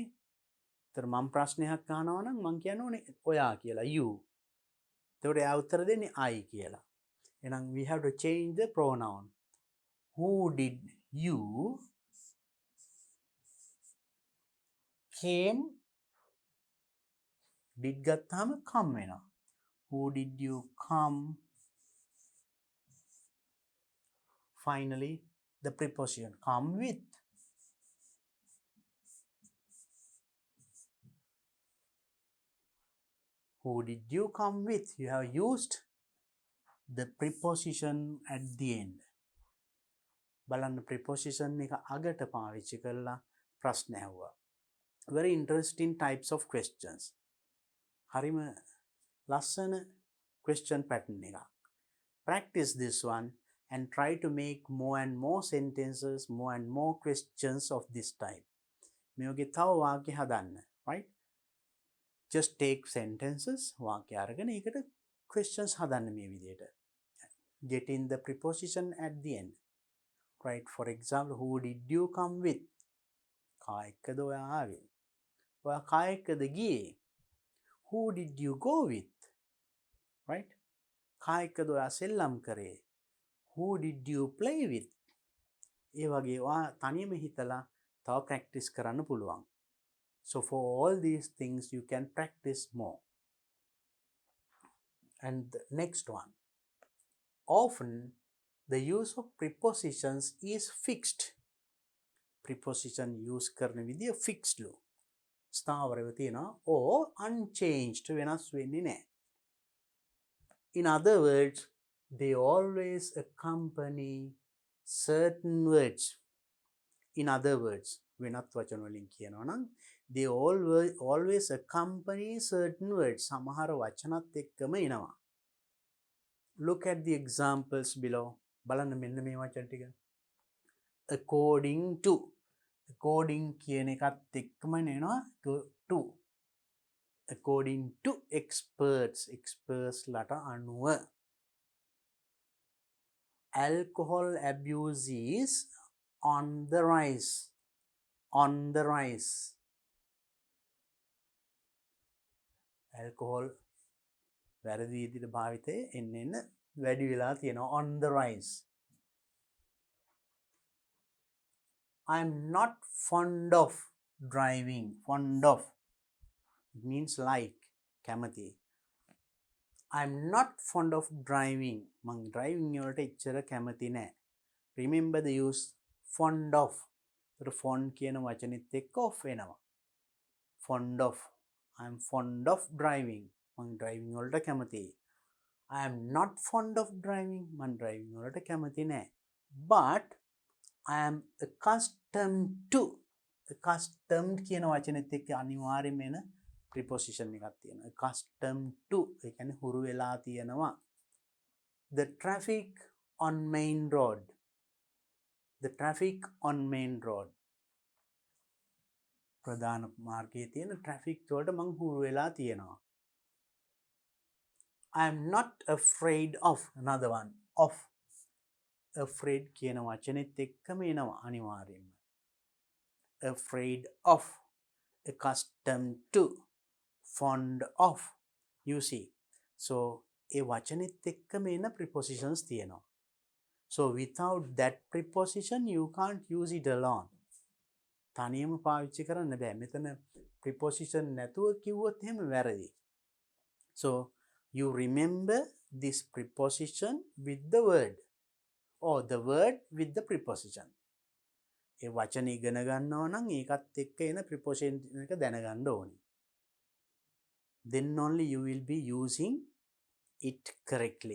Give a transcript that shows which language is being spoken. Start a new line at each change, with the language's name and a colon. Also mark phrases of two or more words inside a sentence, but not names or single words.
Sinhala: ඒතර මම ප්‍රශ්නයක් අහනවා නම් මම කියන්න ඕනේ ඔයා කියලා, you. එතකොට එයා උත්තර දෙන්නේ I කියලා. එහෙනම්
English: we have to change the pronoun. Who did you came?
Sinhala: did ගත්තාම come වෙනවා.
English: Who did you come? Finally, the preposition come with. Who did you come with? You have used the preposition at the end.
Sinhala: බලන්න preposition එක අගට පාවිච්චි කරලා ප්‍රශ්න ඇහුවා.
English: Very interesting types of questions.
Sinhala: හරිම ලස්සන
English: question pattern
Sinhala: එකක්.
English: Practice this one and try to make more and more sentences, more and more questions of this type.
Sinhala: මේ වගේ තව වාක්‍ය හදන්න,
English: right? Just take sentences,
Sinhala: වාක්‍ය අරගෙන ඒකට questions හදන්න මේ විදිහට.
English: Get in the preposition at the end. Right? For example, who did you come with?
Sinhala: කා එක්කද ඔයා ආවේ? ඔයා කා එක්කද ගියේ?
English: Who did you go with? Right?
Sinhala: කා එක්කද ඔයා සෙල්ලම් කරේ?
English: Who did you play with?
Sinhala: ඒ වගේ ඔයා තනියම හිතලා තව practice කරන්න පුළුවන්.
English: So for all these things you can practice more. And the next one. Often the use of prepositions is fixed. Preposition use
Sinhala: කරන විදිය fixed ලු. ස්ථාවරව තියෙනවා
English: or unchanged
Sinhala: වෙනස් වෙන්නේ නැහැ.
English: In other words, they always accompany certain words. In other words,
Sinhala: වෙනත් වචන වලින් කියනවා නම්
English: they always accompany certain words.
Sinhala: සමහර වචනත් එක්කම එනවා.
English: Look at the examples below.
Sinhala: බලන්න මෙන්න මේ වචන ටික.
English: According to.
Sinhala: According කියන එකත් එක්කම එනවා to.
English: According to experts.
Sinhala: Experts ලට අනුව.
English: Alcohol abuse is on the rise. On the rise.
Sinhala: Alcohol වැරදි විදිහට භාවිතය එන්න වැඩි වෙලා තියෙනවා.
English: On the rise. I'm not fond of driving. Fond of. It means like. කැමති. I'm not fond of driving.
Sinhala: මං driving වලට එච්චර කැමති නෑ.
English: Remember the use fond of.
Sinhala: ඒතර fond කියන වචනෙත් එක්ක off වෙනවා.
English: Fond of. I'm fond of driving.
Sinhala: මං driving වලට කැමතියි.
English: I am not fond of driving.
Sinhala: මං driving වලට කැමති නෑ.
English: But I am accustomed to.
Sinhala: Accustomed කියන වචනෙත් එක්ක අනිවාර්යයෙන්ම එන preposition එකක් තියෙනවා.
English: Accustomed to.
Sinhala: ඒ කියන්නේ හුරු වෙලා තියෙනවා.
English: The traffic on main road. The traffic on main road.
Sinhala: ප්‍රධාන මාර්ගයේ තියෙන traffic වලට මං හුරු වෙලා තියෙනවා.
English: I am not afraid of. Another one. Of.
Sinhala: Afraid කියන වචනෙත් එක්කම එනවා අනිවාර්යයෙන්ම.
English: Afraid of. Accustomed to. Fond of. You see. So
Sinhala: ඒ වචනෙත් එක්කම එන prepositions තියෙනවා.
English: So without that preposition you can't use it alone.
Sinhala: තනියම පාවිච්චි කරන්න බෑ. මෙතන preposition නැතුව කිව්වොත් එහෙම වැරදි.
English: So you remember this preposition with the word or the word with the preposition.
Sinhala: ඒ වචන ඉගෙන ගන්නවා නම් ඒකත් එක්ක එන preposition එක දැනගන්න ඕනේ.
English: Then only you will be using it correctly.